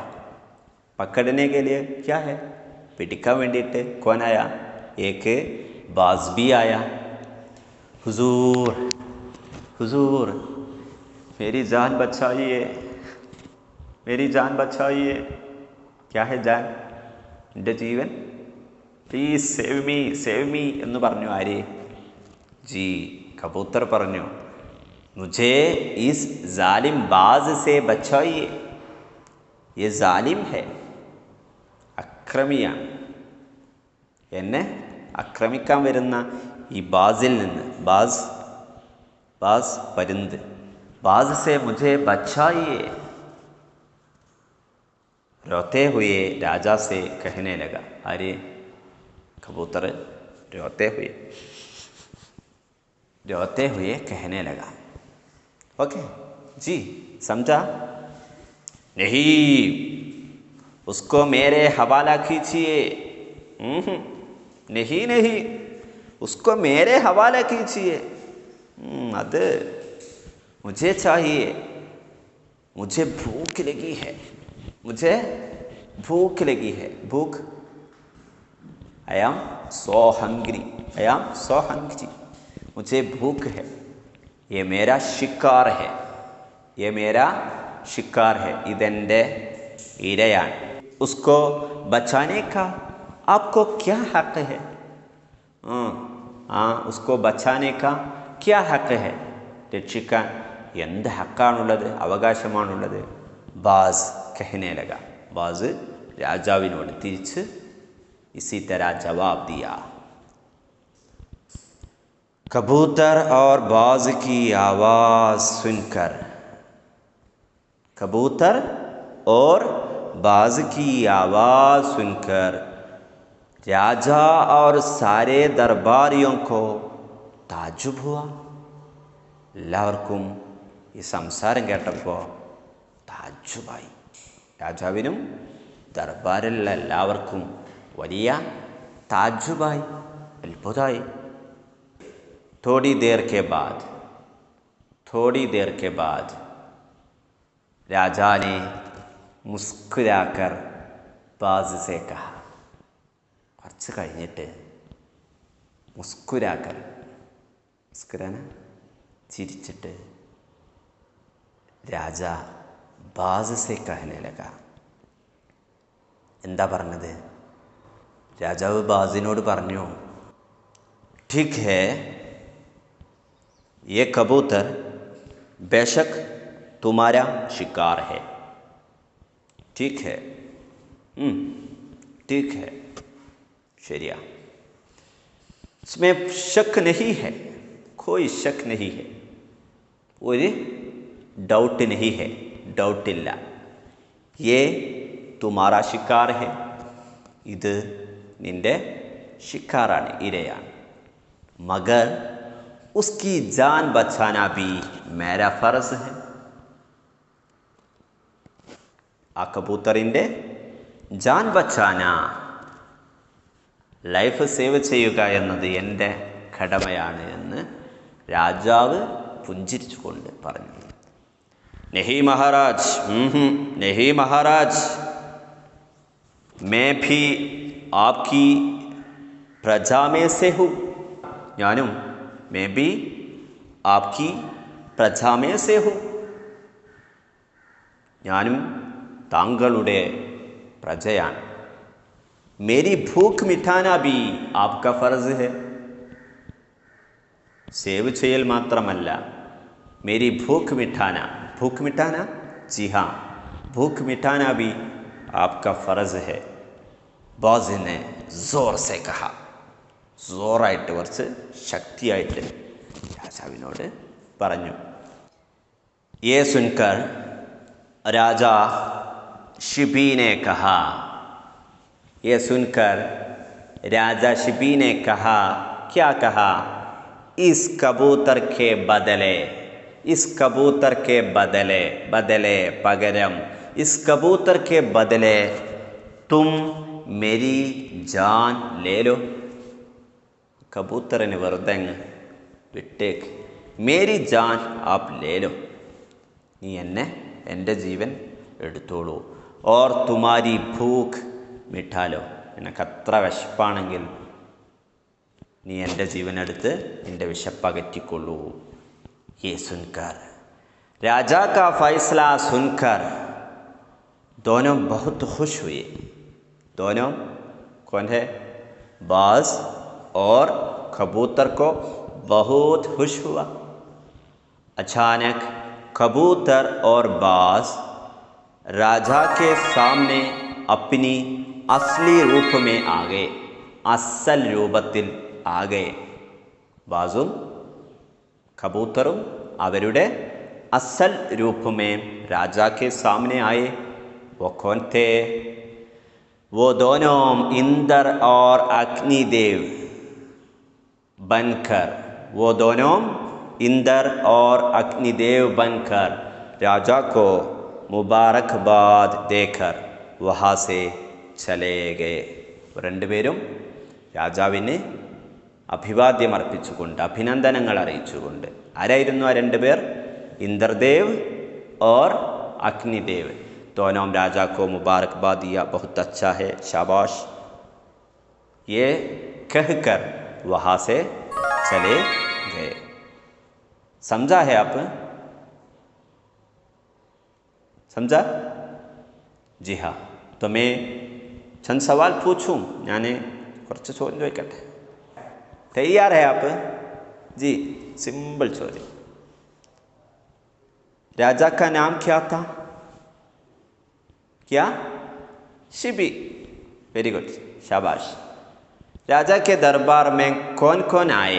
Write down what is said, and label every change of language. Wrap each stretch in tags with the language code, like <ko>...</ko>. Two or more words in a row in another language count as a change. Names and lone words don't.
<hi>पकड़ने के लिए क्या है? पिटिका वेंडिटे कौन आया? एक बाज भी आया। हुजूर हुजूर मेरी जान बचाइए, मेरी जान बचाइए। क्या है जान?</hi> <ml>എൻ്റെ ജീവൻ,</ml> <en>please save me</en> <ml>എന്ന് പറഞ്ഞു. ആര്? ജി കബൂത്തർ പറഞ്ഞു,</ml> <hi>മുझे इस जालिम बाज से बचाइए, ये जालिम है,</hi> <ml>അക്രമിയാണ്. എന്നെ ആക്രമിക്കാൻ വരുന്ന ഈ ബാസിൽ നിന്ന്,</ml> <hi>बाज परिंद, बाज से मुझे बचाइए. रोते हुए राजा से कहने लगा. अरे कबूतर रोते हुए कहने लगा. ओके जी, समझा? नहीं, उसको मेरे हवाला कीजिए. नहीं, उसको मेरे हवाला कीजिए. അത് मुझे चाहिए, मुझे भूख लगी है, भूख.</hi> <en>I am so hungry,</en> <hi>मुझे भूख है. ये मेरा शिकार है,</hi> <ml>ഇതെൻ്റെ ഇരയാണ്.</ml> <hi>उसको बचाने का आपको क्या हक है? उसको बचाने का क्या हक है?</hi> <ml>രക്ഷിക്കാൻ എന്ത് ഹക്കാണുള്ളത്, അവകാശമാണുള്ളത്?</ml> <hi>ബാസ് कहने लगा. ബാസ്</hi> <ml>രാജാവിനോട് തിരിച്ച്</ml> <hi>इसी तरह जवाब दिया. कबूतर और बाज की आवाज़ सुनकर, कबूतर और बाज की आवाज़ सुनकर राजा और सारे दरबारियों को ताज्जुब हुआ.</hi> <ml>എല്ലാവർക്കും ഈ സംസാരം കേട്ടപ്പോൾ താജ്ജുബായി. രാജാവിനും ദർബാറിലുള്ള എല്ലാവർക്കും വലിയ</ml> <hi>ताज्जुबाई, अद्भुताई. थोड़ी देर के बाद राजा ने मुस्कुराकर बाज से कहा.</hi> <ml>കുറച്ച് കഴിഞ്ഞിട്ട്</ml> <hi>മുസ്കുരാന ചിരിച്ചിട്ട് राजा बाज़ से कहने लगा.</hi> <ml>എന്താ പറഞ്ഞത്? രാജാവ് ബാസിനോട് പറഞ്ഞു,</ml> <hi>ठीक है, ये कबूतर बेशक तुम्हारा शिकार है. ठीक है, शरिया, इसमें शक नहीं है, कोई शक नहीं है, कोई डाउट नहीं है, डाउट इल्ला. ये तुम्हारा शिकार है,</hi> <ml>ഇത് നിന്റെ शिकाराണ്, ഇരയാണ്.</ml> <hi>मगर उसकी जान बचाना भी मेरा फ़र्ज़ है.</hi> <ml>ആ കബൂത്തറിൻ്റെ</ml> <hi>जान बचाना,</hi> <en>life save</en> <ml>ചെയ്യുക എന്നത് എൻ്റെ കടമയാണ് എന്ന് രാജാവ് പുഞ്ചിരിച്ചുകൊണ്ട് പറഞ്ഞു.</ml> <hi>नहीं महाराज, मैं भी आपकी प्रजा में से हूँ. ഞാനും मैं भी आपकी प्रजा में से हूँ.</hi> <ml>ഞാനും താങ്കളുടെ പ്രജയാണ്.</ml> <hi>मेरी भूख मिटाना भी आपका फ़र्ज़ है.</hi> <ml>സേവ് ചെയ്യൽ മാത്രമല്ല,</ml> <hi>मेरी भूख मिटाना जी हाँ, भूख मिटाना भी आपका फ़र्ज़ है. बाज़ ने ज़ोर से कहा. जोराയിട്ട്,</hi> <ml>കുറച്ച് ശക്തിയായിട്ട് രാജാവിനോട് പറഞ്ഞു.</ml> <hi>ये सुनकर राजा शिबी ने कहा, क्या कहा? इस कबूतर के बदले, इस कबूतर के बदले, बदले പകരം, इस कबूतर के बदले तुम मेरी जान ले लो.</hi> <ml>കബൂത്തറിന് വെറുതെ അങ്ങ് വിട്ടേക്ക്.</ml> <hi>मेरी जान आप ले लो,</hi> <ml>നീ എൻ്റെ ജീവൻ എടുത്തോളൂ.</ml> <hi>और तुम्हारी भूख मिटा लो,</hi> <ml>നിനക്ക് അത്ര വിശപ്പാണെങ്കിൽ നീ എൻ്റെ ജീവനെടുത്ത് നിൻ്റെ വിശപ്പകറ്റിക്കൊള്ളൂ.</ml> <hi>ये सुनकर राजा का फ़ैसला सुनकर दोनों बहुत खुश हुए. दोनों कौन है? बाज और कबूतर को बहुत खुश हुआ. अचानक कबूतर और बाज राजा के सामने अपनी असली रूप में आ गए.</hi> <ml>असल രൂപത്തിൽ</ml> <hi>आ गए.</hi> <ml>ബാസും കബൂത്തറും അവരുടെ അസൽ രൂപമേ</ml> <hi>राजा के सामने आए. वो कौन थे? वो दोनों इंद्र और अग्निदेव बनकर, वो दोनों इंद्र और अग्निदेव बनकर राजा को मुबारकबाद देकर वहाँ से चले गए.</hi> <ml>രണ്ടുപേരും രാജാവിന് അഭിവാദ്യം അർപ്പിച്ചുകൊണ്ട് അഭിനന്ദനങ്ങൾ അറിയിച്ചുകൊണ്ട്. ആരായിരുന്നു ആ രണ്ടുപേർ?</ml> <hi>इंद्रदेव और अग्निदेव. दोनों राजा को मुबारकबाद दिया, बहुत अच्छा है, शाबाश, ये कहकर वहाँ से चले गए. समझा है आप? समझा? जी हाँ. तो मैं चंद सवाल पूछूं.</hi> <ml>यानी കുറച്ച് ചോദ്യം ചോദിക്കട്ടെ.</ml> <hi>तैयार है आप? जी. सिंपल ചോദ്യം. राजा का नाम क्या था? क्या? शिबी. वेरी गुड, शाबाश. राजा के दरबार में कौन कौन आए?</hi>